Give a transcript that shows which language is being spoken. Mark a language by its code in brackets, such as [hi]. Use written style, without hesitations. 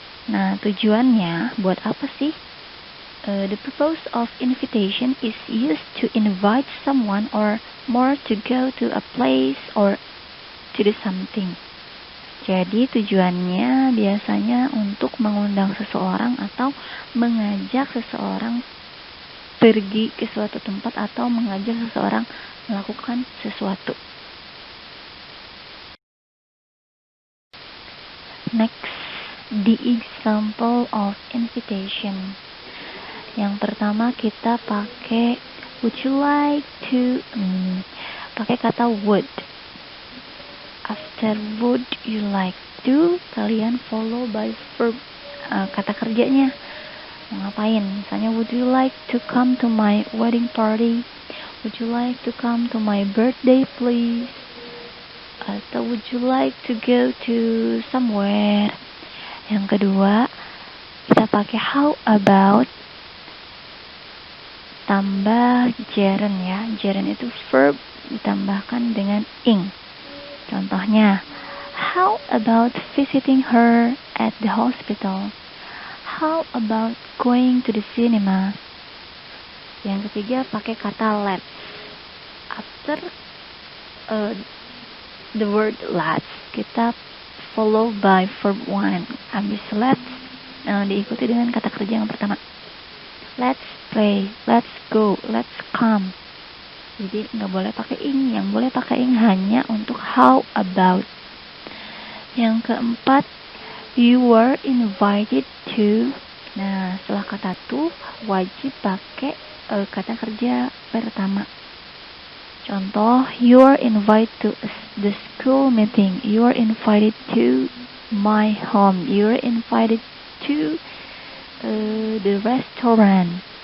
[id] Nah, tujuannya buat apa sih? [en] The purpose of invitation is used to invite someone or more to go to a place or to do something. [id] Jadi tujuannya biasanya untuk mengundang seseorang atau mengajak seseorang pergi ke suatu tempat atau mengajak seseorang melakukan sesuatu. [en] Next, the example of invitation. [id] Yang pertama kita pakai [en] would you like to, [id] pakai kata would. [en] After would you like to, [id] kalian [en] follow by verb, [id] kata kerjanya. mau ngapain. Misalnya, [en] would you like to come to my wedding party? Would you like to come to my birthday please? [id] Atau [en] would you like to go to somewhere? [id] Yang kedua, kita pakai [en] how about [id] tambah gerund ya. Gerund itu verb ditambahkan dengan ing. Contohnya, [en] how about visiting her at the hospital? How about going to the cinema? [id] Yang ketiga, pakai kata [en] let's. After the word let's, [id] kita [en] follow by verb one. [id] Habis let's, diikuti dengan kata kerja yang pertama. [en] Let's play, let's go, let's come. [id] Jadi nggak boleh pakai ing, yang boleh pakai ing hanya untuk how about. Yang keempat, [en] you were invited to. [id] Nah, setelah kata to wajib pakai kata kerja pertama. Contoh, [en] you are invited to the school meeting. You are invited to my home. You are invited to the restaurant.